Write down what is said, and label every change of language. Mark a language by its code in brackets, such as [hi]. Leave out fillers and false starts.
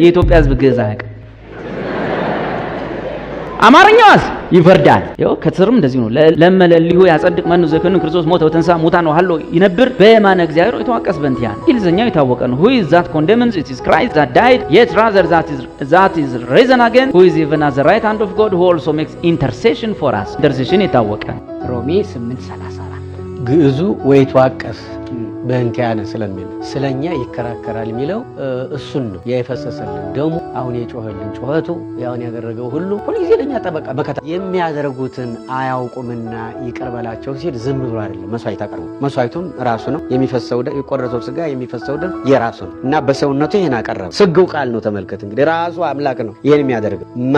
[am] የኢትዮጵያ ሕዝብ ግዕዝ አያውቅም። አማርኛዋስ ይፈርዳል። ይኸው ከስርም እንደዚህ ነው። [gez] ለመለሊሁ ያጸድቅ መኑ ዘይኮንን ክርስቶስ ሞተ ወተንሥአ እሙታን ወሀሎ ይነብር በየማነ እግዚአብሔር ወይትዋቀስ በእንቲአነ። [am] እንግሊዝኛው የታወቀ ነው። [en] who is that condemns? it is Christ that died, yet rather that is risen again, who is even at the right hand of God, who also makes intercession for us. [am] intercession የታወቀ ሮሜ 8:34 ግዕዙ [gez] ወይትዋቀስ በእንቲአነ [am] ስለሚል ስለኛ ይከራከራል የሚለው እሱን ነው። የፈሰሰልን ደሙ አሁን የጮኸልን ጮኸቱ ያውን ያደረገው ሁሉ ሁልጊዜ ለኛ ጠበቃ መከታ የሚያደርጉትን አያውቁምና ይቅር በላቸው ሲል ዝም ብሎ አይደለም መስዋዕት አቀርቡ። መስዋዕቱም ራሱ ነው። የሚፈሰው ደም የቆረሰው ስጋ የሚፈሰው ደም የራሱ ነው እና በሰውነቱ ይሄን አቀረበ። ስግው ቃል ነው። ተመልከት እንግዲህ ራሱ አምላክ ነው ይሄን የሚያደርገው።